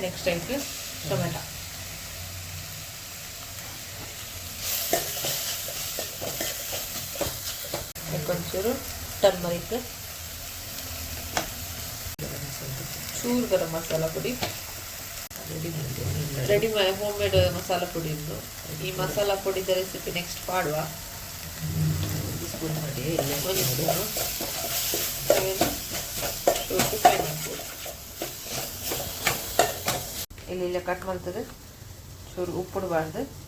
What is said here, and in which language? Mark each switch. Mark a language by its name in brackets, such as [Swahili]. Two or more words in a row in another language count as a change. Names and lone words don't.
[Kannada] ನೆಕ್ಸ್ಟ್ ಆಯ್ತು ಟೊಮೆಟೊ, ಒಂಚೂರು ಟರ್ಮರಿಕ್, ಚೂರು ಗರಂ ಮಸಾಲ ಪುಡಿ, [English] ready home made [Kannada] ಮಸಾಲ ಪುಡಿ ಇದ್ದು. ಈ ಮಸಾಲ ಪುಡಿದ ರೆಸಿಪಿ ನೆಕ್ಸ್ಟ್ ಮಾಡುವ. ಮಾಡಿ ಇಲ್ಲಿ ಕಟ್ ಮಾಡ್ತದೆ. ಚೂರು ಉಪ್ಪಿಡಬಾರ್ದು.